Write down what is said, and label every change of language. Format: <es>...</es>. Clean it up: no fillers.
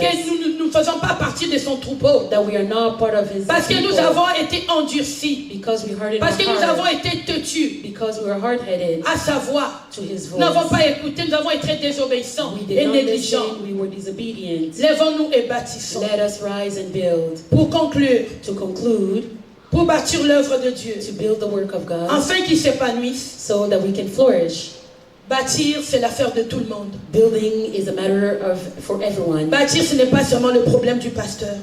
<fr>que nous ne faisons pas partie de son troupeau.</fr> <en>that we are not part of his</en> <fr>Parce que nous</fr> <en>people,</en> <fr>avons été endurcis,</fr> <en>because we hardened</en> <fr>parce que nous</fr> <en>our</en> <fr>avons</fr> <en>heart,</en> <fr>été têtus</fr> <en>because we were hard-headed</en> <fr>à sa voix.</fr> <en>to his</en> <fr>Nous n'avons</fr> <en>voice.</en> <fr>pas écouté, nous avons été désobéissants</fr> <en>We</en> <fr>et</fr> <en>did not</en> <fr>négligents.</fr> <en>listen, we were disobedient.</en> <fr>Lèvons-nous et bâtissons.</fr> <en>Let us rise and build.</en> <fr>Pour conclure,</fr> <en>To conclude,</en> <fr>pour bâtir l'œuvre de Dieu,</fr> <en>to build the work of God,</en> <fr>afin qu'il s'épanouisse.</fr> <en>so that we can flourish.</en> <fr>Bâtir, c'est l'affaire de tout le monde.</fr> <en>Building is a matter of for everyone.</en> <fr>Bâtir, ce n'est pas seulement le problème du pasteur.</fr>